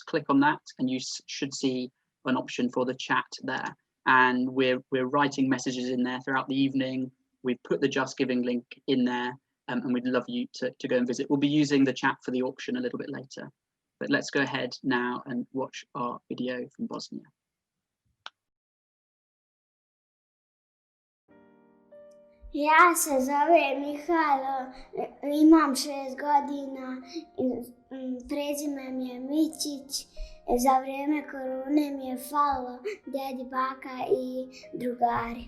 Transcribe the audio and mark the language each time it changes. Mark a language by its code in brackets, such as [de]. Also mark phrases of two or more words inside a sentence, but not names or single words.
[en] Click on that and you should see an option for the chat there. And we're writing messages in there throughout the evening. We've put the Just Giving link in there, and we'd love you to go and visit. We'll be using the chat for the auction a little bit later. But let's go ahead now and watch our video from Bosnia. [bs] Ja se zovem Mihajlo, imam 6 godina, prezime mi je Mićić. Za vrijeme korone mi je falilo djedi, baka i drugari.